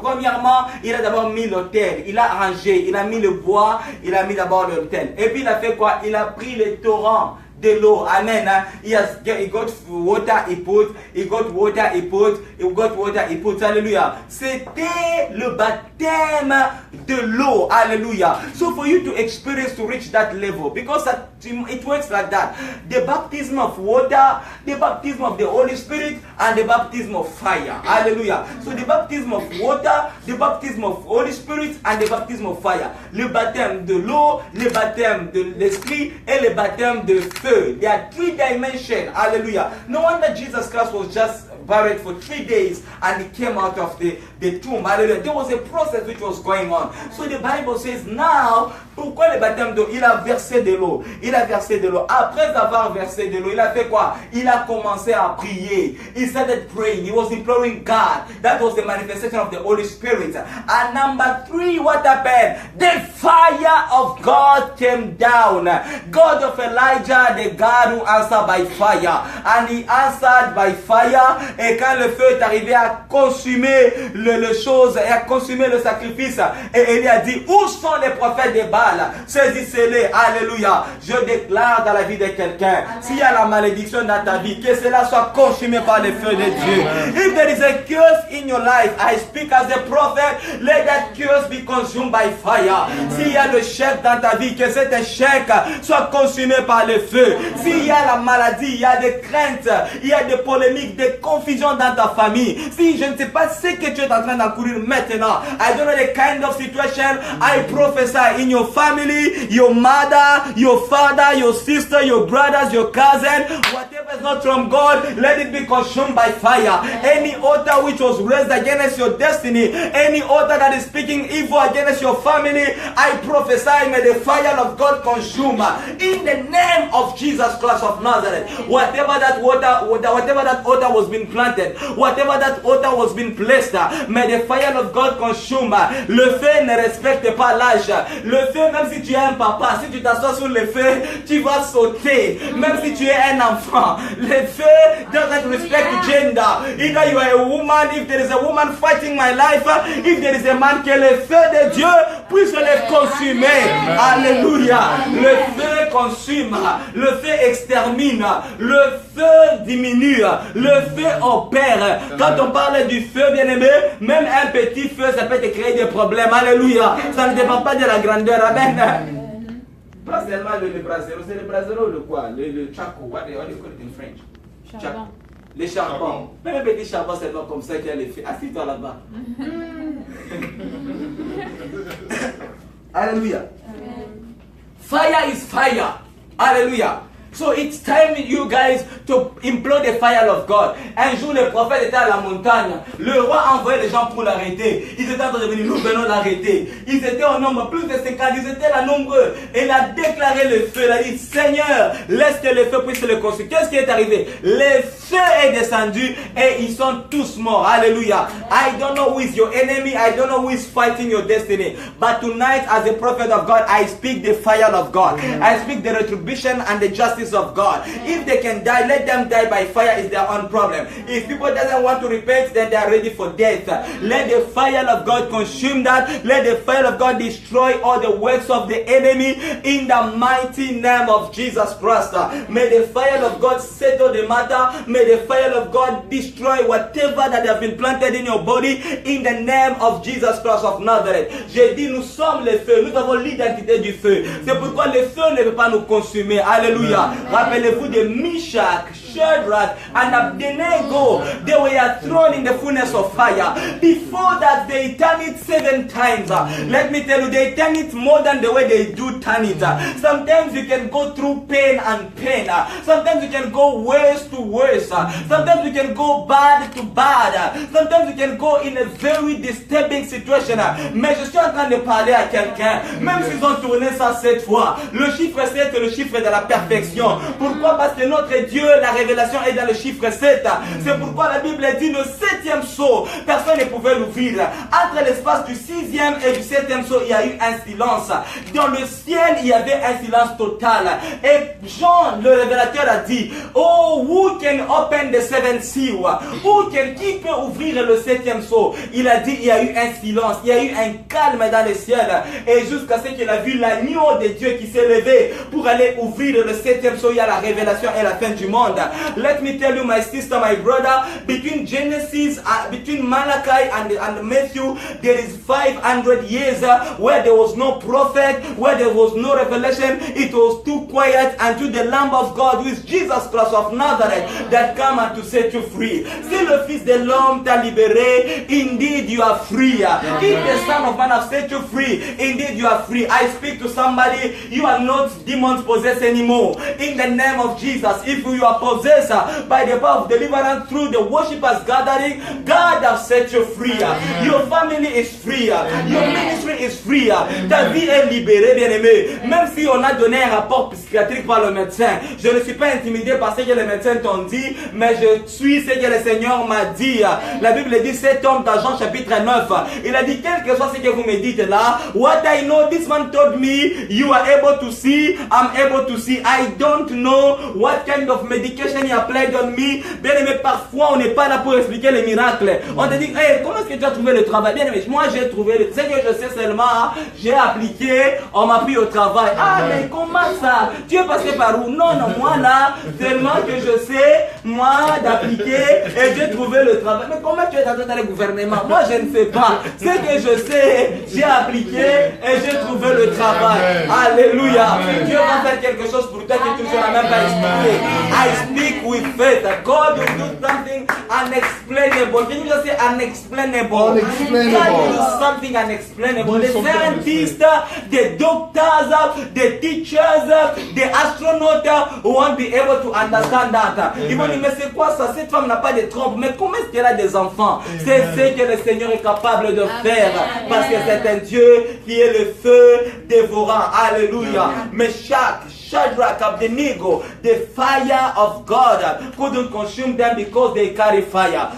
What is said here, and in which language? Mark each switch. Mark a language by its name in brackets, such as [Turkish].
[French] Premièrement, il a d'abord mis l'autel. Il a arrangé. Il a mis le bois. Il a mis d'abord l'autel. Et puis il a fait quoi? Il a pris les torrents de l'eau. Amen. [English] He got water, he got water, he put. [French] Alléluia. C'était le baptême de l'eau. Alléluia. [English] So for you to experience, to reach that level, because it works like that. The baptism of water, the baptism of the Holy Spirit, and the baptism of fire. Hallelujah. So the baptism of water, the baptism of Holy Spirit, and the baptism of fire. [French] Le baptême de l'eau, le baptême de l'esprit, et le baptême de feu. [English] There are 3 dimensions. Hallelujah. No wonder Jesus Christ was just buried for 3 days and he came out of the tomb. Hallelujah. There was a process which was going on. So the Bible says now, [French] pourquoi le baptême d'eau? Il a versé de l'eau. Après avoir versé de l'eau, il a fait quoi? Il a commencé à prier. [English] He started praying. He was imploring God. That was the manifestation of the Holy Spirit. And number 3, what happened? The fire of God came down. God of Elijah, the God who answered by fire. And he answered by fire. [French] Et quand le feu est arrivé à consumer le chose, et à consumer le sacrifice, et Élie a dit, où sont les prophètes de Baal? Saisissez-les. Alléluia. Je déclare dans la vie de quelqu'un, s'il y a la malédiction dans ta vie, que cela soit consumé par le feu de Dieu. [English] If there is a curse in your life, I speak as a prophet, let that curse be consumed by fire. [French] S'il y a le chèque dans ta vie, que cet échec soit consumé par le feu. S'il y a la maladie, il y a des craintes, il y a des polémiques, des confusion dans ta famille. Si je ne sais pas ce que tu es en train d'encourir maintenant, [English] I don't know the kind of situation, I prophesy in your family, your mother, your father, your sister, your brothers, your cousin, whatever is not from God, let it be consumed by fire. Any altar which was raised against your destiny, any altar that is speaking evil against your family, I prophesy, may the fire of God consume. In the name of Jesus Christ of Nazareth, whatever that altar was being planted, whatever that altar was being placed, may the fire of God consume. [French] Le feu ne respecte pas l'âge. Le feu, même si tu es un papa, si tu t'assois sur le feu, tu vas sauter. Même si tu es un enfant, le feu [English] doesn't respect gender. Either you are a woman, if there is a woman fighting my life, if there is a man, [French] que le feu de Dieu puisse les consumer. [English] Alléluia. [French] Le feu consume, le feu extermine, le feu diminue, le feu opère. Quand on parle du feu, bien aimé, même un petit feu, ça peut te créer des problèmes. Alléluia. Ça ne dépend pas de la grandeur. Amen. Pas seulement le brasero, c'est le brasero ou le quoi? [English] Le chaco, what do you call it in French? [French] Charbon. Les charbons. Même un petit charbon seulement comme ça qui a l'effet. Assis-toi là-bas. [English] Alléluia. Fire is fire. Hallelujah. So it's time you guys to implore the fire of God. [French] Un jour, le prophète était à la montagne. Le roi a envoyé les gens pour l'arrêter. Ils étaient en train de venir, nous venons l'arrêter. Ils étaient au nombre, plus de 50, ils étaient là nombreux. Et il a déclaré le feu. Il a dit, Seigneur, laisse que le feu puisse le consumer. Qu'est-ce qui est arrivé? Le feu est descendu et ils sont tous morts. Alléluia. [English] I don't know who is your enemy. I don't know who is fighting your destiny. But tonight, as a prophet of God, I speak the fire of God. I speak the retribution and the justice of God. If they can die, let them die by fire. Is their own problem. If people doesn't want to repent, then they are ready for death. Let the fire of God consume that. Let the fire of God destroy all the works of the enemy in the mighty name of Jesus Christ. May the fire of God settle the matter. May the fire of God destroy whatever that has been planted in your body in the name of Jesus Christ of Nazareth. [French] J'ai dit, nous sommes le feu. Nous avons l'identité du feu. C'est pourquoi le feu ne peut pas nous consumer. Alléluia. Rappelez-vous de Meshach, [English] Shadrach and Abednego, they were thrown in the furnace of fire. Before that, they turn it 7 times. Let me tell you, they turn it more than the way they do turn it. Sometimes you can go through pain and pain. Sometimes you can go worse to worse. Sometimes you can go bad to bad. Sometimes you can go in a very disturbing situation. [French] Mais je suis en train de parler à quelqu'un. Même s'ils ont tourné ça 7 fois, le chiffre 7 est le chiffre de la perfection. Pourquoi? Parce que notre Dieu, la révélation est dans le chiffre 7. C'est pourquoi la Bible dit le 7e sceau, personne ne pouvait l'ouvrir. Entre l'espace du 6e et du 7e sceau, il y a eu un silence. Dans le ciel, il y avait un silence total. Et Jean, le révélateur, a dit, [English] oh, who can open the 7th seal? [French] Qui peut ouvrir le 7e sceau? Il a dit, il y a eu un silence, il y a eu un calme dans le ciel. Et jusqu'à ce qu'il a vu l'agneau de Dieu qui s'est levé pour aller ouvrir le 7e sceau, il y a la révélation et la fin du monde. [English] Let me tell you, my sister, my brother, between Genesis, between Malachi and Matthew, there is 500 years where there was no prophet, where there was no revelation. It was too quiet until the Lamb of God, who is Jesus Christ of Nazareth, that come and to set you free. [French] Si le Fils de l'homme t'a libéré, [English] indeed you are free. If the Son of Man has set you free, indeed you are free. I speak to somebody, you are not demons possessed anymore. In the name of Jesus, if you are possessed by the power of deliverance through the worshippers gathering, God has set you free. Your family is free. Your ministry is free. [French] Ta vie est libérée, bien-aimé. Même si on a donné un rapport psychiatrique par le médecin, je ne suis pas intimidé par ce que les médecins t'ont dit, mais je suis ce que le Seigneur m'a dit. La Bible dit, cet homme dans Jean chapitre 9, il a dit, quel que soit ce que vous me dites là, [English] what I know, this man told me, you are able to see, [French] I'm able to see. [English] I don't know what kind of medication he applied on me. [French] Bien aimé, parfois on n'est pas là pour expliquer les miracles. On te dit, hey, comment est-ce que tu as trouvé le travail? Bien aimé, moi j'ai trouvé, ce que je sais seulement, j'ai appliqué, on m'a pris au travail. Ah, mais comment ça? Tu es passé par où? Non, moi là, tellement que je sais, moi, d'appliquer et j'ai trouvé le travail. Mais comment tu es dans le gouvernement? Moi, je ne sais pas. Ce que je sais, j'ai appliqué et j'ai trouvé le travail. Alléluia. Dieu va faire quelque chose pour toi que tu ne sauras même pas expliquer. [English] I speak with faith. God will do something unexplainable. Can you just say unexplainable? God will do something unexplainable. The scientists, the doctors, the teachers, the astronauts won't be able to understand that. [French] Ils vont dire, mais c'est quoi ça? Cette femme n'a pas de trompe. Mais comment est-ce qu'elle a des enfants? C'est ce que le Seigneur est capable de faire. Parce que c'est un Dieu qui est le feu dévorant. Alléluia. [English] Mais Shadrach, Abednego, the fire of God couldn't consume them because they carry fire.